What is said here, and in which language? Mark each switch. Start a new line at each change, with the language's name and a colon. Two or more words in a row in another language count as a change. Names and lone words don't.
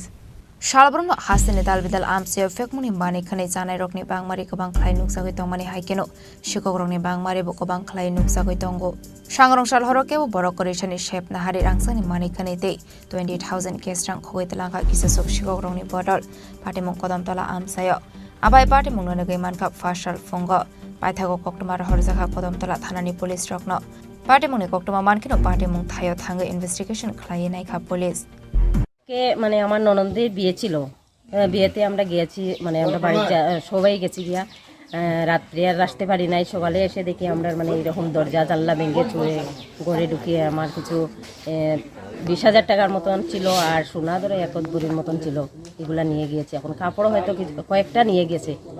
Kok Borok: Shalbrumno hasene dalbidal amse fekmuni mani khani janai rokni bangmari kobang khlai nuksagoi tongmani haikeno shikokrokni bangmari bo kobang khlai nuksagoi tongo sangrong sal horoke bo borok kore shani shepna hari rangsani mani khani te 28000 kes rang khogoi telangkha kisa sok shikokrokni bodal patimung kodom tola amsayo abai patimung no negai manka fashal fongo paithago koktoma horjaka kodom tola thanani police rokno patimung ni koktoma mankino patimung thayo thangai investigation khlai naikha police
Bangla: কে মানে আমার ননদের বিয়ে ছিল বিয়েতে আমরা গিয়েছি মানে আমরা বাড়ি সবাই গেছি গিয়া রাত্রে আর আসতে পারি নাই সকালে এসে দেখি আমরা মানে এরকম দরজা জানলা ভেঙে চুয়ে ঘরে ঢুকিয়ে আমার কিছু 20,000 টাকার মতন ছিল আর সোনা ধরে 1 ভরির মতন ছিল এগুলা নিয়ে গিয়েছে এখন কাপড় হয়তো কয়েকটা নিয়ে গেছে